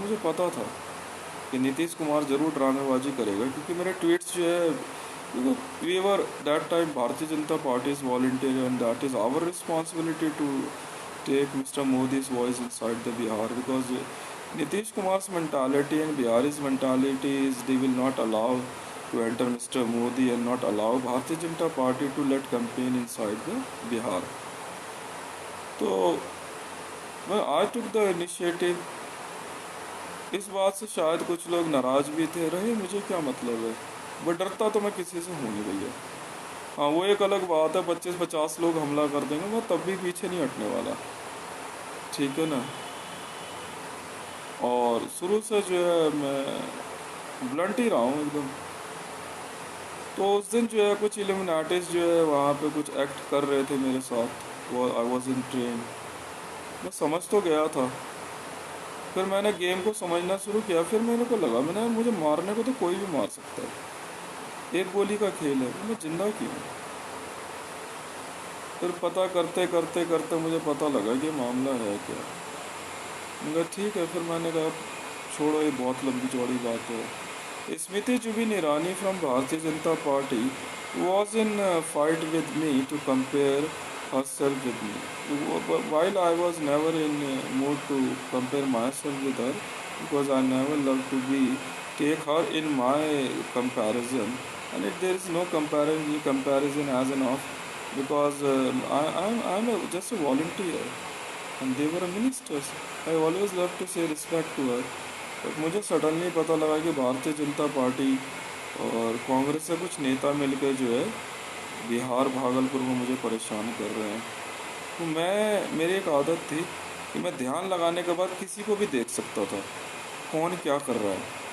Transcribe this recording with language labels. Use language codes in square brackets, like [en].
[hi] मुझे पता था कि नीतीश कुमार ज़रूर ड्रामेबाजी करेगा, क्योंकि मेरे ट्वीट्स जो है, [en] We were that time Bharatiya Janata Party is volunteer and that is our responsibility to take Mr Modi's voice inside the Bihar, because Nitish Kumar's mentality and Bihari's mentality is they will not allow to enter Mr. Modi and not allow Bharatiya Janata Party to let campaign inside the Bihar. तो I took the initiative। [hi] इस बात से शायद कुछ लोग नाराज़ भी थे, रहे मुझे क्या मतलब है, बट डरता तो मैं किसी से हूँ नहीं भैया। हाँ, वो एक अलग बात है, 25-50 लोग हमला कर देंगे, मैं तब भी पीछे नहीं हटने वाला, ठीक है ना। और शुरू से जो है मैं ब्लंट ही रहा हूँ एकदम। तो उस दिन जो है कुछ इल्यूमिनाटीज जो है वहाँ पे कुछ एक्ट कर रहे थे मेरे साथ, वो [en] I was in train. [hi] मैं समझ तो गया था। फिर मैंने गेम को समझना शुरू किया। फिर मेरे को लगा, मैंने मुझे मारने को तो कोई भी मार सकता है, एक गोली का खेल है, मैं जिंदा क्यों। फिर पता करते करते करते मुझे पता लगा कि मामला है क्या। मगर ठीक है, फिर मैंने कहा छोड़ो, ये बहुत लंबी चौड़ी बात है। [en] Smriti Zubin Irani from Bharatiya Janata Party was in a fight with me to compare herself with me. While I was never in mood to compare myself with her, because I never loved to be take her in my comparison, and if there is no comparison as enough, because I'm just a volunteer and they were ministers. I always love to say respect to her. [hi] But मुझे suddenly पता लगा कि Bharatiya Janata party और कांग्रेस से कुछ नेता मिलकर जो है बिहार भागलपुर में मुझे परेशान कर रहे हैं। तो मेरी एक आदत थी कि मैं ध्यान लगाने के बाद किसी को भी देख सकता था कौन क्या कर रहा है।